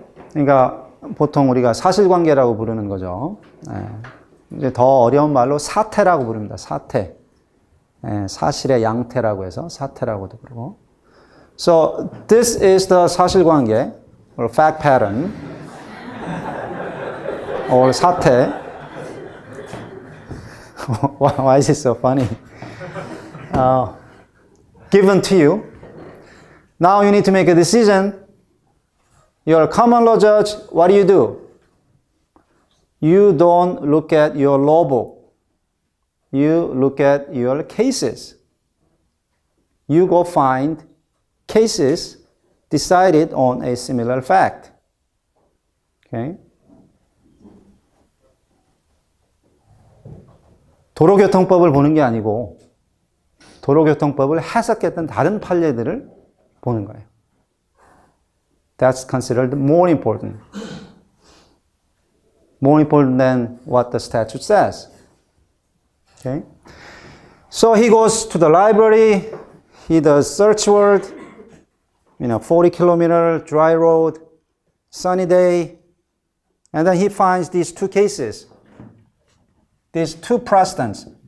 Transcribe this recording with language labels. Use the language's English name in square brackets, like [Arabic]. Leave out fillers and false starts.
[Korean] 그러니까 보통 우리가 사실관계라고 부르는 거죠. 이제 더 어려운 말로 사태라고 부릅니다. 사태. 사실의 양태라고 해서 사태라고도 부르고. [English] So this is the 사실관계 or fact pattern or 사태. Why is it so funny? Given to you. Now you need to make a decision. You're a common law judge. What do? You don't look at your law book. You look at your cases. You go find cases decided on a similar fact. Okay? [Korean] 도로교통법을 보는 게 아니고 도로교통법을 해석했던 다른 판례들을 보는 거예요. [English] That's considered more important. More important than what the statute says. Okay? So he goes to the library, he does search word, 40 kilometer dry road, sunny day, and then he finds these two cases, these two precedents.